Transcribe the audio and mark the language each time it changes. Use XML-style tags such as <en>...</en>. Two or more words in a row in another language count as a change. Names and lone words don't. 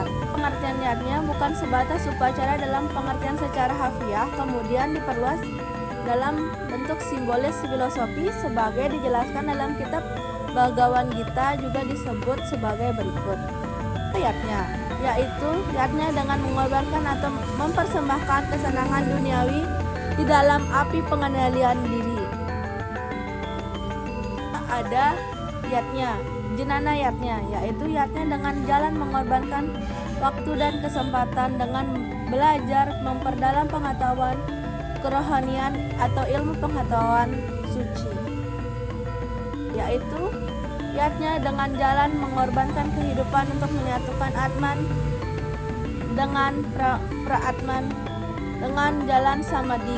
<id>Pengertian yatnya bukan sebatas upacara dalam pengertian secara harfiah, kemudian diperluas dalam bentuk simbolis filosofi sebagai dijelaskan dalam kitab Bhagavad Gita, juga disebut sebagai berikut. Yatnya, yaitu yatnya dengan mengorbankan atau mempersembahkan kesenangan duniawi di dalam api pengendalian diri. Ada yatnya, jenana yatnya, yaitu yatnya dengan jalan mengorbankan waktu dan kesempatan dengan belajar memperdalam pengetahuan kerohanian atau ilmu pengetahuan suci, yaitu yatnya dengan jalan mengorbankan kehidupan untuk menyatukan atman dengan pra-atman dengan jalan samadhi.</id>